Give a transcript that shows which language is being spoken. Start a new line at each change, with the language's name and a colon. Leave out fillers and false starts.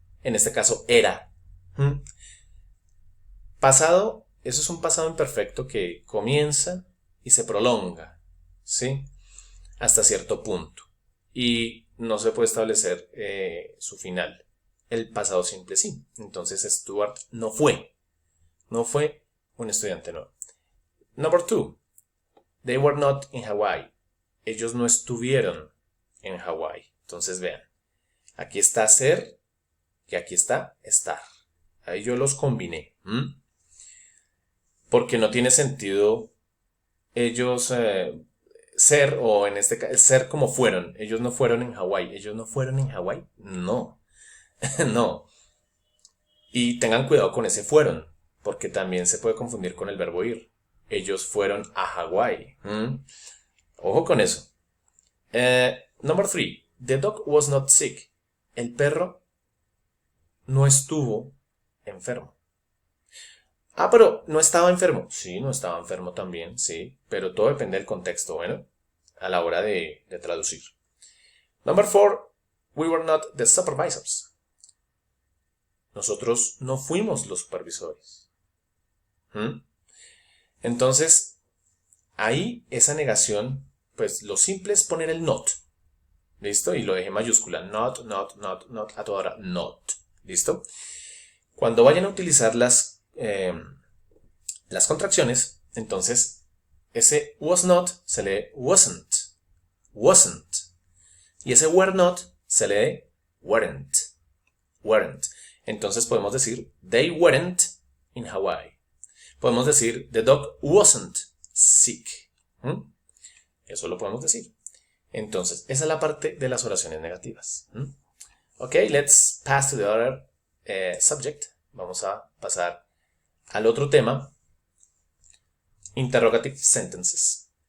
Spanish: En este caso, era. ¿Mm? Pasado, eso es un pasado imperfecto que comienza y se prolonga, ¿sí? Hasta cierto punto. Y no se puede establecer su final. El pasado simple sí. Entonces Stuart no fue un estudiante nuevo.
English: Number two, they were not in Hawaii.
Spanish: Ellos no estuvieron en Hawaii. Entonces vean, aquí está ser y aquí está estar. Ahí yo los combiné. Porque no tiene sentido ellos ser, o en este caso, ser como fueron. Ellos no fueron en Hawái. ¿Ellos no fueron en Hawái? No, no. Y tengan cuidado con ese fueron, porque también se puede confundir con el verbo ir. Ellos fueron a Hawái. Ojo con eso.
English: Number three. The dog was not sick.
Spanish: El perro no estuvo enfermo. Ah, pero no estaba enfermo. Sí, no estaba enfermo también, sí. Pero todo depende del contexto, bueno, a la hora de traducir.
English: Number four, we were not the supervisors.
Spanish: Nosotros no fuimos los supervisores. Entonces, ahí esa negación, pues lo simple es poner el not. ¿Listo? Y lo dejé mayúscula. Not, not, not, not, a toda hora. Not. ¿Listo? Cuando vayan a utilizar las contracciones, entonces ese was not se lee wasn't. Wasn't. Y ese were not se lee weren't.
English: Weren't.
Spanish: Entonces podemos decir
English: they weren't in Hawaii.
Spanish: Podemos decir
English: the dog wasn't sick.
Spanish: Eso lo podemos decir. Entonces, esa es la parte de las oraciones negativas.
English: Ok, let's pass to the other subject.
Spanish: Vamos a pasar al otro tema.
English: Interrogative sentences.